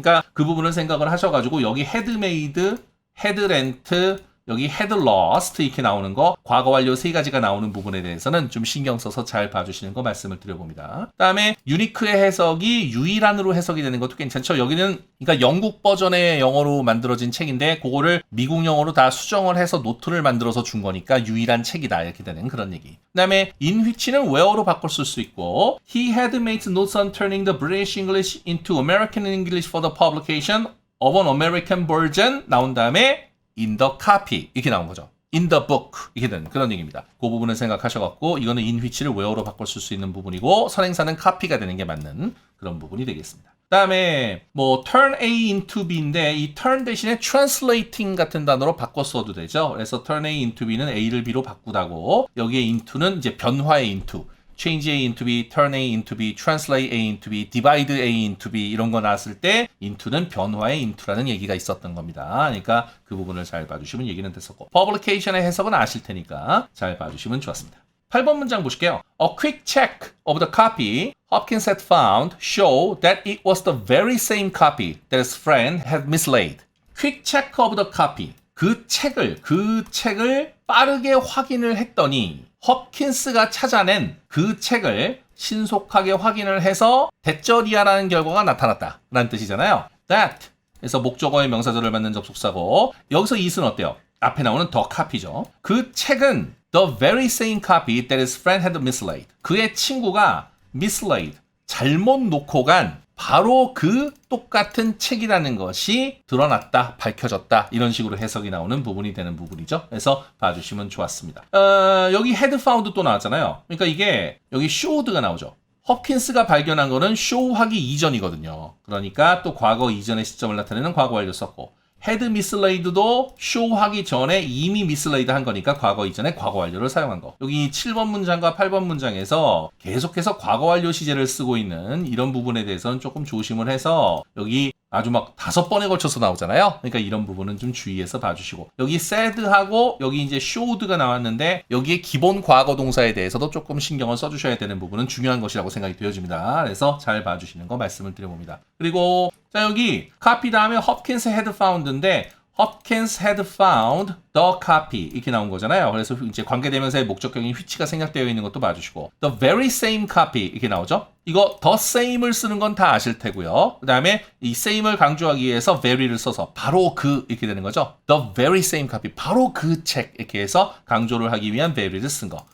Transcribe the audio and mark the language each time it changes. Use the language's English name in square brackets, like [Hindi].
[Korean] 그러니까 그 부분을 생각을 하셔가지고 여기 had made, had rent, 여기 had lost 이렇게 나오는 거 과거 완료 세 가지가 나오는 부분에 대해서는 좀 신경 써서 잘 봐주시는 거 말씀을 드려봅니다. 그 다음에 유니크의 해석이 유일한으로 해석이 되는 것도 괜찮죠. 여기는 그러니까 영국 버전의 영어로 만들어진 책인데 그거를 미국 영어로 다 수정을 해서 노트를 만들어서 준 거니까 유일한 책이다 이렇게 되는 그런 얘기. 그 다음에 [English] in which는 where로 [Korean] 바꿀 수 있고 [English] he had made notes on turning the British English into American English for the publication of an American version [Korean] 나온 다음에 [English] in the copy [Korean] 이렇게 나온 거죠. in the book 이렇게 되는 그런 얘기입니다. 그 부분을 생각하셔갖고 이거는 in which를 where로 바꿀 수 있는 부분이고 선행사는 copy가 되는 게 맞는 그런 부분이 되겠습니다. 그 다음에 뭐 turn A into B인데 이 turn 대신에 translating 같은 단어로 바꿔 써도 되죠. 그래서 turn A into B는 A를 B로 바꾸다고 여기에 into는 이제 변화의 into change A into B, turn A into B, translate A into B, divide A into B 이런 거 나왔을 때 into는 변화의 into라는 얘기가 있었던 겁니다. 그러니까 그 부분을 잘 봐주시면 얘기는 됐었고 publication의 해석은 아실 테니까 잘 봐주시면 좋았습니다. 8번 문장 보실게요. [English] A quick check of the copy Hopkins had found show that it was the very same copy that his friend had mislaid. Quick check of the copy. [Korean] 그 책을 빠르게 확인을 했더니 홉킨스가 찾아낸 그 책을 신속하게 확인을 해서 대절이야라는 결과가 나타났다 라는 뜻이잖아요. That 그래서 목적어의 명사절을 받는 접속사고 여기서 it은 어때요? 앞에 나오는 the copy죠. 그 책은 [English] the very same copy that his friend had mislaid. [Korean] 그의 친구가 mislaid, 잘못 놓고 간 바로 그 똑같은 책이라는 것이 드러났다, 밝혀졌다 이런 식으로 해석이 나오는 부분이 되는 부분이죠. 그래서 봐주시면 좋았습니다. 여기 had found 또 나왔잖아요. 그러니까 이게 여기 showed가 나오죠. 홉킨스가 발견한 거는 show하기 이전이거든요. 그러니까 또 과거 이전의 시점을 나타내는 과거 완료 썼고 had mislad도 show하기 전에 이미 mislad 한 거니까 과거 이전에 과거 완료를 사용한 거. 여기 7번 문장과 8번 문장에서 계속해서 과거 완료 시제를 쓰고 있는 이런 부분에 대해서는 조금 조심을 해서 여기 아주 막 5번에 걸쳐서 나오잖아요. 그러니까 이런 부분은 좀 주의해서 봐주시고 여기 said하고 여기 이제 showed가 나왔는데 여기에 기본 과거 동사에 대해서도 조금 신경을 써주셔야 되는 부분은 중요한 것이라고 생각이 되어집니다. 그래서 잘 봐주시는 거 말씀을 드려봅니다. 그리고 자 여기 copy 다음에 Hopkins had found인데 [English] Hopkins had found the copy [Korean] 이렇게 나온 거잖아요. 그래서 이제 관계대명사의 목적격인 which가 생략되어 있는 것도 봐주시고 the very same copy 이렇게 나오죠. 이거 the same을 쓰는 건 다 아실 테고요. 그 다음에 이 same을 강조하기 위해서 very를 써서 바로 그 이렇게 되는 거죠. the very same copy 바로 그 책 이렇게 해서 강조를 하기 위한 very를 쓴 거.